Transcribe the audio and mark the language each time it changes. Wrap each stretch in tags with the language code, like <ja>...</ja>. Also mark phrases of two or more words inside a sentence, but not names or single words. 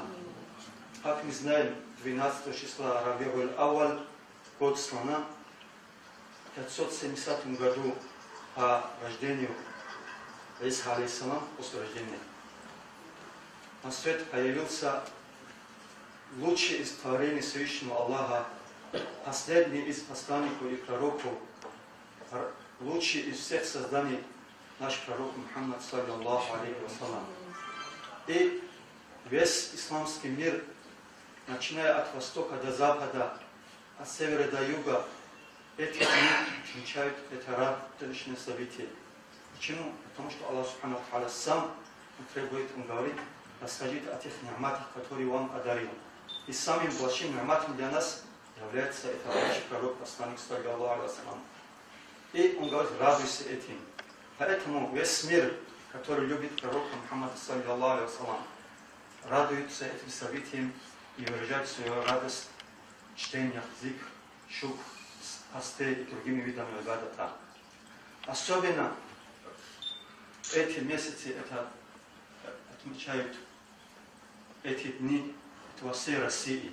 <ru>Как мы знаем, 12 числа Рабиуль Ауаль, год слона, в 570 году по рождению Иса алейхиссалам, после рождения, на свет появился лучший из творений Всевышнего Аллаха, последний из посланников и пророков, лучший из всех созданий наш пророк Мухаммад,</ru> <ar>صلى الله عليه وسلم.</ar> <ru>И весь исламский мир, начиная от востока до запада, от севера до юга, эти дни отмечают это радостное событие. Почему? Потому что Аллах</ru> <ar>سبحانه وتعالى</ar> <ru>сам требует, Он говорит: расскажите о тех ни'матах, которые вам одарил. И самым большим ни'матом для нас является это наш пророк, посланник,</ru> <ar>صلى الله عليه وسلم.</ar> <ru>И Он говорит: радуйся этим. Поэтому весь мир, который любит пророка Мухаммада,</ru> <ar>صلى الله عليه وسلم,</ar> <ru>радуется этим событием и выражает свою радость в чтениях, зикр, шукр, посте и другими видами ибадата. Особенно эти месяцы это отмечают эти дни во всей России.</ru>